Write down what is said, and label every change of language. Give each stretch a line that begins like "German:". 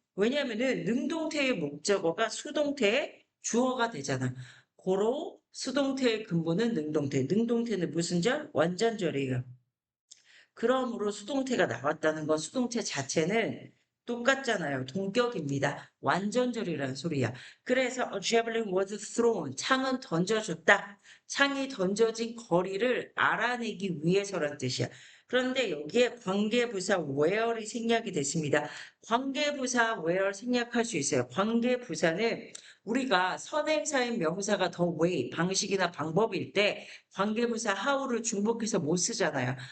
Korean: 왜냐하면은 능동태의 목적어가 수동태의 주어가 되잖아. 고로 수동태의 근본은 능동태. 능동태는 무슨 절? 완전절이에요. 그러므로 수동태가 나왔다는 건 수동태 자체는 똑같잖아요. 동격입니다. 완전절이라는 소리야. 그래서
English: a javelin was thrown.
Korean: 창은 던져졌다. 창이 던져진 거리를 알아내기 위해서란 뜻이야. 그런데 여기에 관계부사 where이 생략이 됐습니다. 관계부사 where 생략할 수 있어요. 관계부사는 우리가 선행사인 명사가 더 way, 방식이나 방법일 때 관계부사 how를 중복해서 못 쓰잖아요.